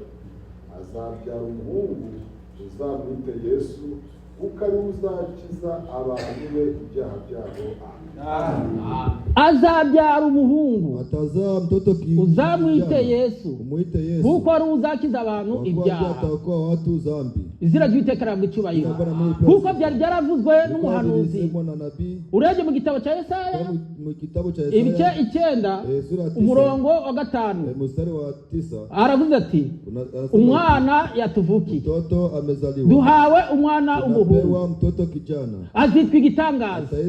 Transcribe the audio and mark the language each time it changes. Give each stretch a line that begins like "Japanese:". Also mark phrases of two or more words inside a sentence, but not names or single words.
Kinyarwanda: Azabyara umuhungu, uzamwite Yesu, kuko ari uzakiza abantu be ibyaha byabo. Azabyara umuhungu,
Swahili: atazaa mtoto
Kinyarwanda: uzamwite Yesu,
Swahili: umuite Yesu,
Kinyarwanda: kuko ari uzakiza abantu ibyaha.
Swahili: Atakuwa watu zambi.
Kinyarwanda: Izina ry'Uwiteka ry'icyubahiro, kuko byari byaravuzwe n'umuhanuzi. Urebye mu gitabo cya Yesaya ibice 9 umurongo wa 5 aravuze ati, umwana yatuvukiye, duhawe umwana umuhungu, azitwa igitangaza.